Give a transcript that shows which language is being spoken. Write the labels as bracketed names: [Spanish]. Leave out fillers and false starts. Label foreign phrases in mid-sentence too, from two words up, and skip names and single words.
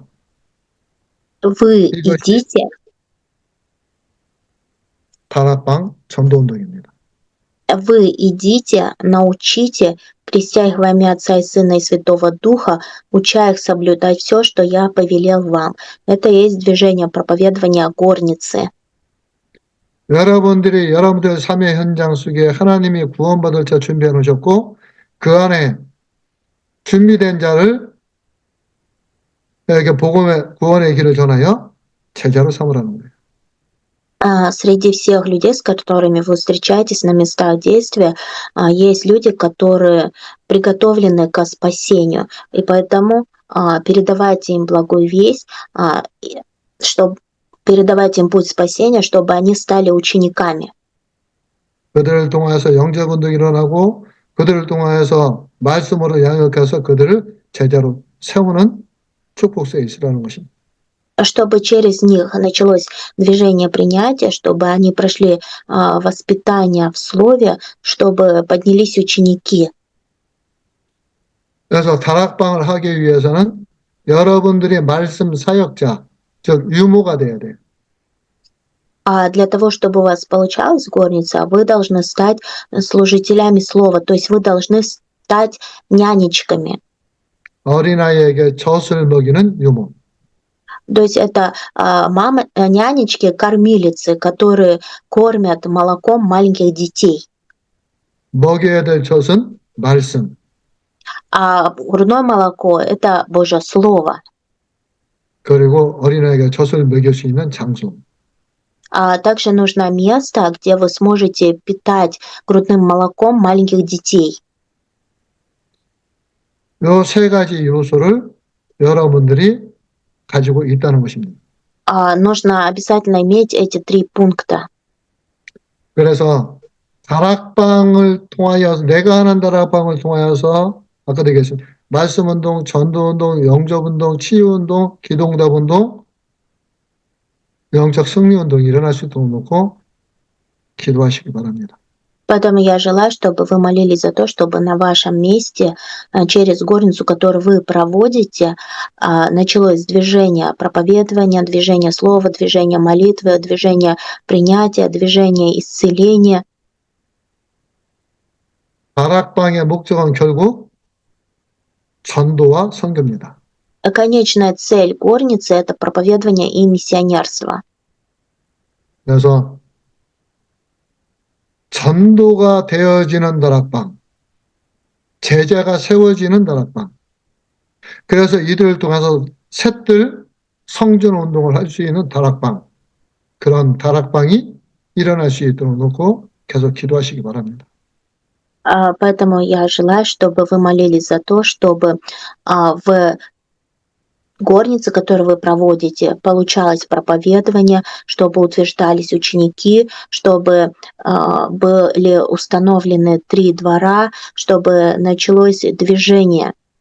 [Russian] Вы [Korean] 이것이 [Russian] идите, [Korean] 다락방 전도운동입니다. [Russian] Вы идите, научите, крестя их во имя Отца и Сына и Святого Духа, уча их соблюдать все, что я повелел вам. Это и есть движение проповедования горницы. [Korean] 여러분들이 여러분들 삶의 현장 속에 하나님이 구원받을 자 준비해 놓으셨고 그 안에 준비된 자를 복음의 구원의 길을 전하여 제자로 삼으라는 거예요. [Russian] Среди всех людей, с которыми вы встречаетесь на местах действия, есть люди, которые приготовлены ко спасению, и поэтому передавайте им благую весть, чтобы передавайте им путь спасения, чтобы они стали учениками. [Korean] 그들을 통해서 영적 운동이 일어나고 그들을 통해서 말씀으로 양육해서 그들을 제자로 세우는 축복서에 있으라는 것입니다. [Russian] Чтобы через них началось движение принятия, чтобы они прошли воспитание в слове, чтобы поднялись ученики. [Korean] 그래서 다락방을 하기 위해서는 여러분들이 말씀 사역자, 즉 유모가 돼야 돼요. [Russian] А для того, чтобы у вас получалась горница, вы должны стать служителями слова, то есть вы должны стать нянечками. [Korean] 어린아이에게 젖을 먹이는 유모. [Russian] То есть это мамы, нянечки, кормилицы, которые кормят молоком маленьких детей. [Korean] 먹여야 될 젖은 말씀. [Russian] А грудное молоко – это Божье Слово. [Korean] 그리고 어린아이에게 젖을 먹일 수 있는 장소. [Russian] А также нужно место, где вы сможете питать грудным молоком маленьких детей. [Korean] 이 세 가지 요소를 여러분들이 가지고 있다는 것입니다. [Russian] Нужно обязательно иметь эти 3 пункта. [Korean] 그래서 다락방을 통하여서 내가 하는 다락방을 통하여서 아까도 얘기했습니다. 말씀운동, 전도운동, 영접운동, 치유운동, 기도응답운동, 영적 승리운동이 일어날 수 있도록 놓고 기도하시기 바랍니다. [Russian] Поэтому я желаю, чтобы вы молились за то, чтобы на вашем месте, через горницу, которую вы проводите, началось движение проповедования, движение слова, движение молитвы, движение принятия, движение исцеления. [Korean] 다락방의 목적은 결국 전도와 선교입니다. [Russian] Конечная цель горницы – это проповедование и миссионерство. [Korean] 그래서 전도가 되어지는 다락방, 제자가 세워지는 다락방. 그래서 이들을 통해서 셋들 성전 운동을 할 수 있는 다락방, 그런 다락방이 일어날 수 있도록 놓고 계속 기도하시기 바랍니다. [Russian] Поэтому я желаю, чтобы вы молились за то, чтобы в горнице, которую вы проводите, получалось проповедование, чтобы утверждались ученики, чтобы были установлены 3 двора, чтобы началось движение.